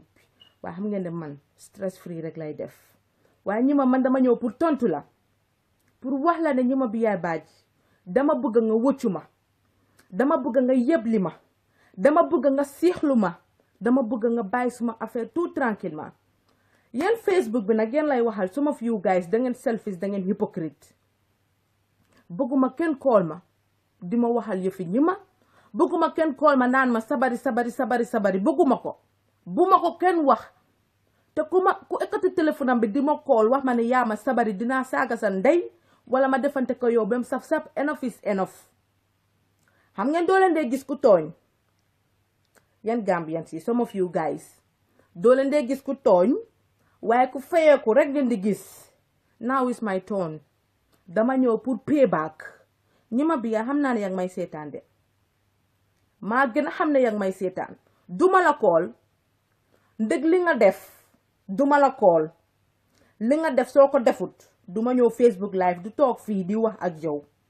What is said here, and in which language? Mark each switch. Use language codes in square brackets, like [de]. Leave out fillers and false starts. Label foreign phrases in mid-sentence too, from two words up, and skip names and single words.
[wo] bi waaye xam ngeen ne man stress free rek lay def waaye ñi ma man dama ñëw pour tontu la pour wax la ne ñi ma bi yaay baaji dama bëgg nga wëccu ma dama bëgg nga yebli ma dama bëgg nga siixlu ma dama bëgg nga bàyyi suma affaire tout tranquillement yéen Facebook bi nag yéen lay waxal [en] some of you guys [wo] da ngeen selfish da ngeen hypocrite bëgguma kenn call ma di ma waxal yëfi ñi ma bëgguma kenn call ma naan ma sabari bëgguma ko bu ma ko kenn wax te ku ekkati téléphone am bi di ma call wax ma ne yaa ma sabari dinaa saaga sa ndey wala ma defante ko yow bem saf [en] enough is enough [wo] xam ngeen doo leen dee gis ku tooñ yan Gambians yi [en] some of you guys [wo] doo leen dee gis ku tooñ waaye ku fayeeku rek ngeen di gis [en] now is my turn [wo] dama ñëw pour payback ñi ma biya xam naa ne yaa ngi may seetaan de maa gën a xam ne yaa ngi may seetaan duma la call ndëg li nga def duma la call li nga def soo ko defut duma ñëw Facebook live du toog fii di wax ak yow